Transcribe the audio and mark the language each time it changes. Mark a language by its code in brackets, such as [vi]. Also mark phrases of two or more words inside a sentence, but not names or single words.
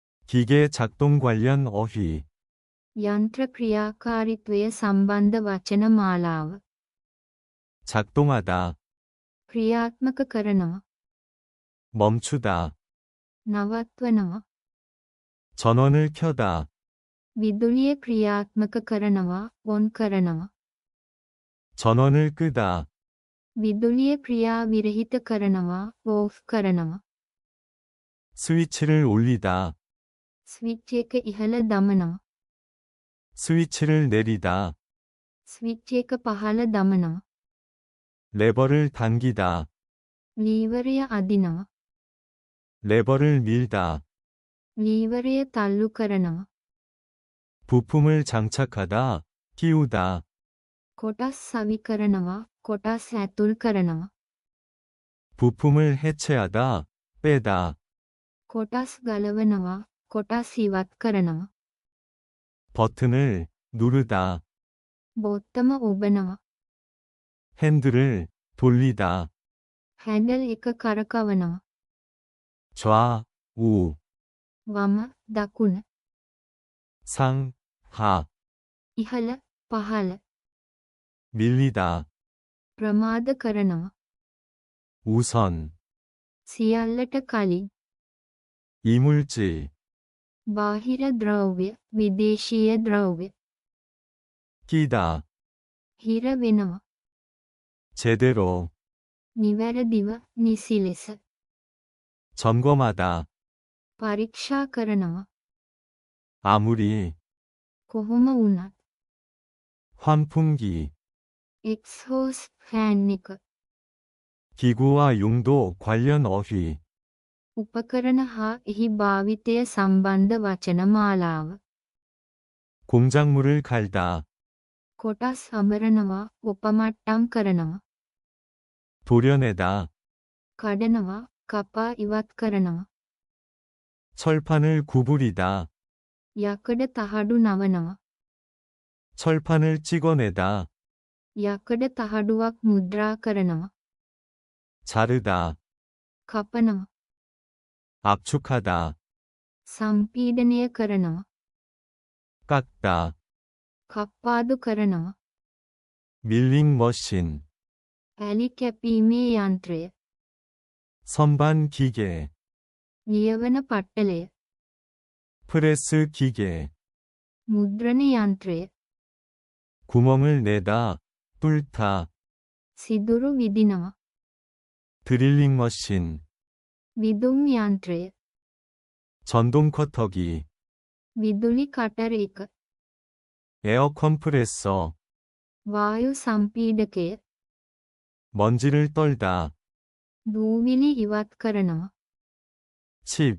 [ko] 기계 작동 관련 어휘. [si] යන්ත්‍ර ක්‍රියාකාරීත්වය සම්බන්ධ වචන මාලාව. [ko] 작동하다, [si] ක්‍රියාත්මක කරනවා. [ko] 멈추다, [si] නවත්වනවා. [ko] 전원을 켜다, [si] විදුලිය ක්‍රියාත්මක කරනවා. ඔන් කරනවා. [ko] 전원을 끄다, [si] විදුලිය ක්‍රියා විරහිත කරනවා. ඕෆ් කරනවා. [ko] 스위치를 올리다, [si] ස්විච් එක ඉහළ දමනවා. [ko] 스위치를 내리다, [si] ස්විච් එක පහළ දමනවා. [ko] 레버를 당기다, [si] ලීවරය අදිනවා. [ko] 레버를 밀다, [si] ලීවරය තල්ලු කරනවා. [ko] 부품을 장착하다, 끼우다, [si] කොටස් සවි කරනවා. කොටස් ඇතුල් කරනවා. [ko] 부품을 해체하다, 빼다, [si] කොටස් ගලවනවා. කොටස් ඉවත් කරනවා. [ko] 버튼을 누르다, [si] බොත්තම ඔබනවා. [ko] 핸들을 돌리다, [si] හැන්ඩල් එක කරකවනවා. [ko] 좌, 우, [si] වම දකුණ [ko] 상, 하, [si] ඉහළ පහළ [ko] 밀리다, [si] ප්‍රමාද කරනවා. [ko] 우선, [si] සියල්ලට කලින් [ko] 이물질, [si] බාහිර ද්‍රව්‍ය විදේශීය ද්‍රව්‍ය [ko] 끼다, [si] හිර වෙනවා. [ko] 제대로, [si] නිවැරදිව නිසි ලෙස [ko] 점검하다, [si] පරීක්ෂා කරනවා. [ko] 아무리, [si] කොහොම වුණත් [ko] 환풍기, [en] exhaust fan [si] එක [ko] 기구와 용도 관련 어휘. [si] උපකරණ හා එහි භාවිතය සම්බන්ධ වචන මාලාව. [ko] 공작물을 갈다, [si] කොටස් අමරනවා. උපමට්ටම් කරනවා. [ko] 도려내다, [si] කඩනවා. කපා ඉවත් කරනවා. [ko] 철판을 구부리다, [si] යකඩ තහඩු නවනවා. [ko] 철판을 찍어내다, [si] යකඩ තහඩුවක් මුද්‍රා කරනවා. [ko] 자르다, [si] කපනවා. [ko] 압축하다, [si] සම්පීඩනය කරනවා. [ko] 깎다, [si] කප්පාදු කරනවා. [ko] 밀링 머신, [si] ඇලි කැපීමේ යන්ත්‍රය. [ko] 선반 기계, [si] ලියවන පට්ටලය. [ko] 프레스 기계, [si] මුද්‍රණ යන්ත්‍රය. [ko] 구멍을 내다, 뚫다, [si] සිදුරු විදිනවා. [ko] 드릴링 머신, [si] විදුම් යන්ත්‍රය. [ko] 전동 커터기, [si] විදුලි කටර එක. [ko] 에어 컴프레서, [si] වායු සම්පීඩකය. [ko] 먼지를 떨다, [si] දූවිලි ඉවත් කරනවා. [ko] 칩,